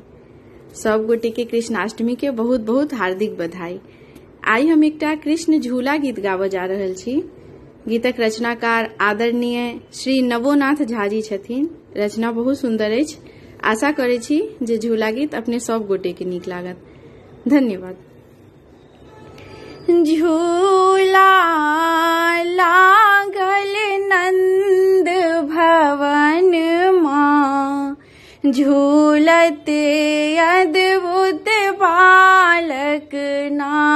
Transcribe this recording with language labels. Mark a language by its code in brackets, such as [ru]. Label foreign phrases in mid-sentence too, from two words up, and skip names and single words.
[mai] सब गोटे के कृष्णाष्टमी के बहुत बहुत हार्दिक बधाई। आई हम एकटा कृष्ण झूला गीत गाबऽ जा रहल छी। गीतक रचनाकार आदरणीय श्री नवोनाथ झा जी छथिन। रचना बहुत सुंदर अछि। आशा करै छी जे झूला गीत अपने सब गोटे के नीक लागत। धन्यवाद। झूला लागल नंद भवन माँ, झूलते अद्भुत बालक ना।